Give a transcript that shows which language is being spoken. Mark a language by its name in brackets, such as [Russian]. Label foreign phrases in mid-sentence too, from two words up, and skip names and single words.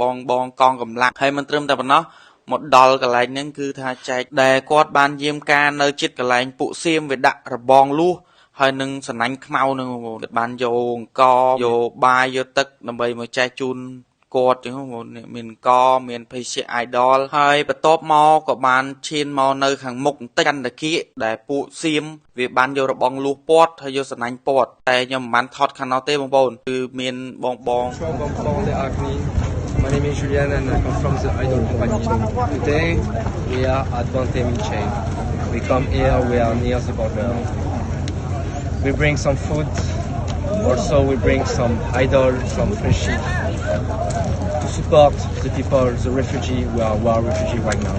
[Khmer] បងកងកម្លាំងហើយមិនត្រឹមតែប៉ុណ្ណោះមកដល់កន្លែងហ្នឹងគឺថាចែកដែលគាត់បានយាមការនៅជិតកន្លែងពួកសៀមវាដាក់របងលួសហើយនឹងសណាញ់ខ្មៅហ្នឹងបងប្អូនគាត់បានយកអង្គយកបាយយកទឹកដើម្បីមកចែកជូនគាត់ចឹងបងប្អូនមានអង្គមានភេសជ្ជៈ Idol ហើយបន្ទាប់មកក៏បានឈានមកនៅខាងមុខបន្តិចចន្ទគៀកដែលពួកសៀមវាបានយករបងលួសពាត់ហើយយកសណាញ់ពាត់តែខ្ញុំមិនបានថតខាងនោះទេបងប្អូនគឺមានបង [English] My name is Julian and I come from the Idol Company. Today we are at Bontemilche. We come here, we are near the border. We bring some food Also, we bring some idol, some freshie to support the people, the refugee who are refugee right now.